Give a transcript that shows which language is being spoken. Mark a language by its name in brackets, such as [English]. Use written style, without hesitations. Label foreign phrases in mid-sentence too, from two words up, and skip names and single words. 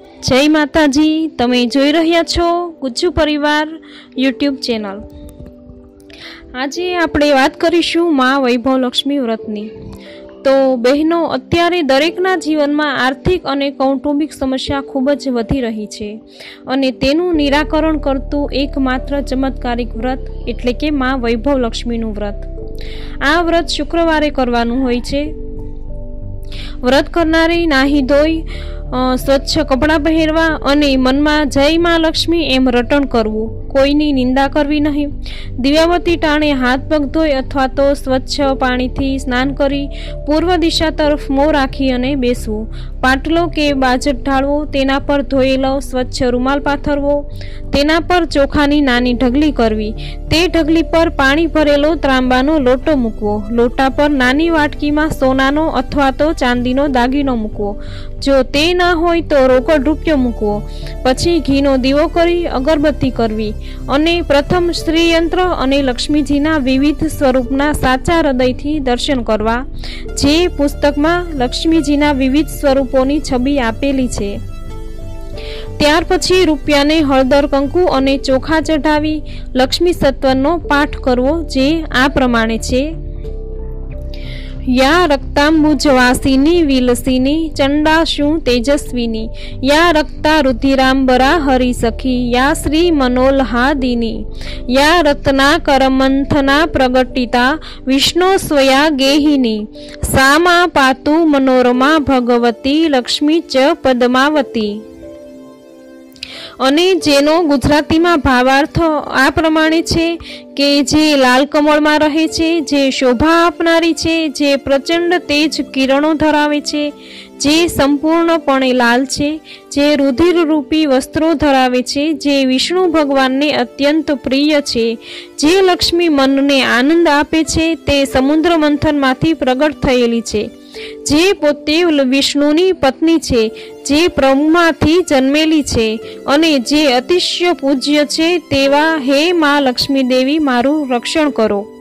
[Gujarati] જય માતાજી। તમે જોઈ રહ્યા છો ગુજ્જુ પરિવાર યુટ્યુબ ચેનલ। આજે આપણે વાત કરીશું માં વૈભવ લક્ષ્મી વ્રતની। તો બહેનો, અત્યારે દરેકના જીવનમાં આર્થિક અને કૌટુંબિક સમસ્યા ખૂબ જ વધી રહી છે અને તેનું નિરાકરણ કરતું એકમાત્ર ચમત્કારિક વ્રત એટલે કે માં વૈભવ લક્ષ્મીનું વ્રત। આ વ્રત શુક્રવારે કરવાનું હોય છે। વ્રત કરનારે નાહી ધોઈ સ્વચ્છ કપડા પહેરવા અને મનમાં જય માં લક્ષ્મી એમ રટણ કરવું। કોઈની નિંદા કરવી નહીં। દિવ્યાવતી ટાણે હાથ પગ ધોઈ અથવા તો સ્વચ્છ પાણીથી સ્નાન કરી પૂર્વ દિશા તરફ મોં રાખી અને બેસવું। પાટલો કે બાજઠ ઢાળવો, તેના પર ધોયેલો સ્વચ્છ રૂમાલ પાથરવો, તેના પર ચોખાની નાની ઢગલી કરવી, તે ઢગલી પર પાણી ભરેલો ત્રાંબાનો લોટો મૂકવો। લોટા પર નાની વાટકીમાં સોનાનો અથવા તો ચાંદીનો દાગીનો મૂકવો। જો તે ના હોય તો રોકડ રૂપિયો મૂકવો। પછી ઘીનો દીવો કરી અગરબત્તી કરવી અને પ્રથમ શ્રીયંત્ર અને લક્ષ્મીજીના વિવિધ સ્વરૂપના સાચા હૃદયથી દર્શન કરવા, જે પુસ્તકમાં લક્ષ્મીજીના વિવિધ સ્વરૂપોની છબી આપેલી છે। ત્યાર પછી રૂપિયાને હળદર કંકુ અને ચોખા ચઢાવી લક્ષ્મી સત્વરનો પાઠ કરવો, જે આ પ્રમાણે છે। [Sanskrit] या रक्तांबुजवासिनी विलसिनी चंडाशु तेजस्विनी, या रक्ता रुधिरांबरा हरि सखी, या श्री मनोल्हादिनी, या रत्नाकर मंथना प्रगटिता विष्णु स्वया गेहिनी, सामा पातु मनोरमा भगवती लक्ष्मी च पद्मावती। [Gujarati] અને જેનો ગુજરાતીમાં ભાવાર્થ આ પ્રમાણે છે કે જે લાલ કમળમાં રહે છે, જે શોભા આપનારી છે, જે પ્રચંડ તેજ કિરણો ધરાવે છે, જે સંપૂર્ણપણે લાલ છે, જે રુધિર રૂપી વસ્ત્રો ધરાવે છે, જે વિષ્ણુ ભગવાનને અત્યંત પ્રિય છે, જે લક્ષ્મી મનને આનંદ આપે છે, તે સમુદ્ર મંથનમાંથી પ્રગટ થયેલી છે, જે પોતે વિષ્ણુની પત્ની છે, જે બ્રહ્માથી જન્મેલી છે અને જે અતિશય પૂજ્ય છે, તેવા હે માં લક્ષ્મી દેવી મારું રક્ષણ કરો।